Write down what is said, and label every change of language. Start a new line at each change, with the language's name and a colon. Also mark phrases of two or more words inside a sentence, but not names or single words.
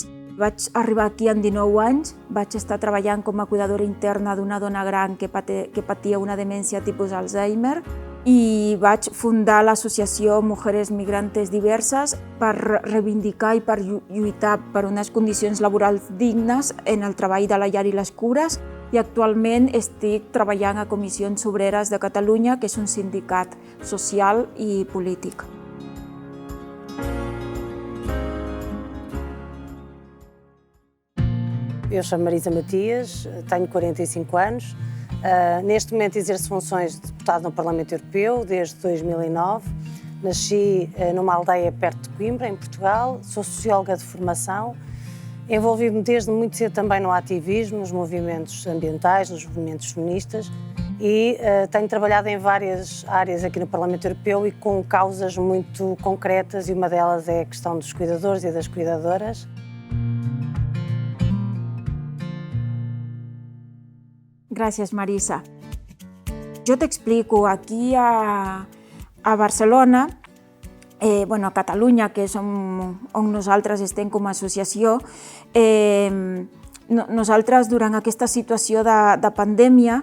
Catalan: Vaig arribar aquí amb 19 anys, vaig estar treballant com a cuidadora interna d'una dona gran que patia una demència tipus Alzheimer i vaig fundar l'associació Mujeres Migrantes Diverses per reivindicar i per lluitar per unes condicions laborals dignes en el treball de la llar i les cures i actualment estic treballant a Comissions Obreres de Catalunya, que és un sindicat social i polític.
Portuguese: Eu chamo Marisa Matias, tenho 45 anos. Neste momento exerço funções de deputada no Parlamento Europeu desde 2009. Nasci numa aldeia perto de Coimbra, em Portugal. Sou socióloga de formação. Envolvi-me desde muito cedo também no ativismo, nos movimentos ambientais, nos movimentos feministas e tenho trabalhado em várias áreas aqui no Parlamento Europeu e com causas muito concretas e uma delas é a questão dos cuidadores e das cuidadoras.
Catalan: Gràcies, Marisa. Jo t'explico, aquí a Barcelona, a Catalunya, que és on nosaltres estem com a associació, nosaltres durant aquesta situació de pandèmia